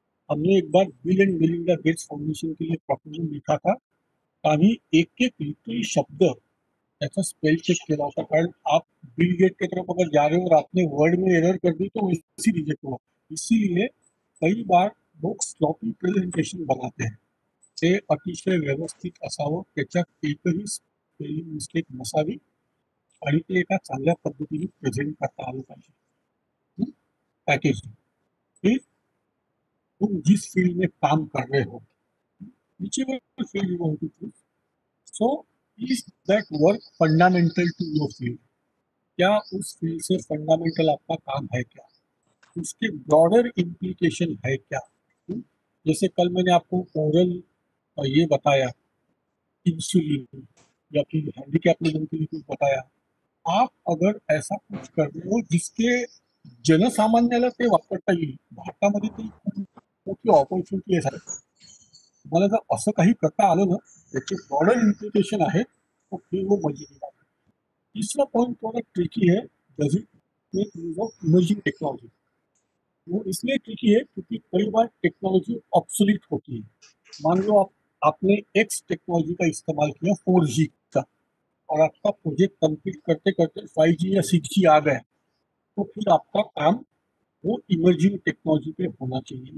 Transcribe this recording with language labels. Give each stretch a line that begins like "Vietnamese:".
Hindi: हमने एक बार bill and Melinda Gates foundation के लिए प्रपोजल लिखा था,
Marathi: आम्ही एक एक लिटरली शब्द त्याचा स्पेल चेक केला होता.
Hindi: कारण आप बिल गेट की तरफ अगर जा रहे हो और आपने वर्ड में एरर कर दी तो इसी रिजेक्ट हुआ. इसीलिए कई बार लोग स्लॉपी प्रेझेंटेशन बनाते हैं.
Marathi: ते अतिशय व्यवस्थित असावं, त्याच्यात एकही स्पेलिंग मिस्टेक नसावी आणि ते एका चांगल्या पद्धतीने प्रेझेंट करता आलं पाहिजे.
English: package,
Hindi: हे तुम जिस फील्ड में काम कर रहे हो,
English: whichever field you want to choose, so is that work fundamental to your field?
Hindi: क्या उस फील्ड से फंडामेंटल आपका काम है क्या, उसके ब्रॉडर इम्प्लीकेशन है क्या. जैसे कल मैंने आपको ओरल ये बताया, इंसुलिन या फिर हैंडीकैप लोगों के लिए कुछ बताया. आप अगर ऐसा कुछ कर रहे हो जिसके
Marathi: जनसामान्याला ते वापरता येईल, भारतामध्ये ती खूप मोठी ऑपॉर्च्युनिटी आहे. तुम्हाला जर असं काही करता आलं ना, त्याचे ब्रॉडर इम्प्लिकेशन आहे,
Hindi: तो फिर वो मजेदार बात है. तीसरा पॉइंट थोड़ा ट्रिकी है,
English: Does it make use of emerging technology.
Hindi: वो इसलिए ट्रिकी है क्योंकि कई बार टेक्नोलॉजी ऑब्सोलीट होती है. मान लो आपने एक्स टेक्नोलॉजी का इस्तेमाल किया 4G का, और आपका प्रोजेक्ट कंप्लीट करते करते 5G या 6G आ गया, तो फिर आपका काम वो इमर्जिंग टेक्नोलॉजी पे होना चाहिए.